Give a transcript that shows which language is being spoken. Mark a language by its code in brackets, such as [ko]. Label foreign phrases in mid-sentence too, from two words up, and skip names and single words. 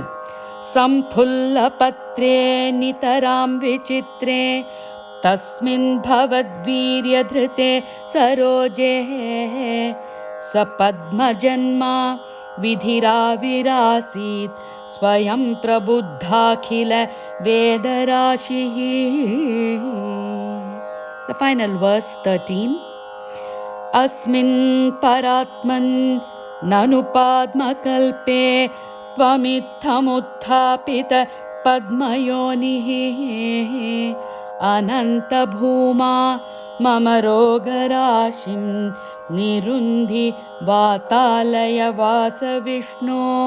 [sa] सम्फुल्लपत्रे नितरां विचित्रे तस्मिन् भवद्वीर्यधृते सरोजे सपद्मजन्मा विधिराविरासीत् स्वयं प्रबुद्धाखिल वेदराशिः. [en] The final verse 13. [sa] अस्मिन् परात्मन् ननु पाद्मकल्पे त्वमित्थम् उत्थापित पद्मयोनिः अनन्त भूमा मम रोगराशिं निरुन्धि वातालय वास विष्णो.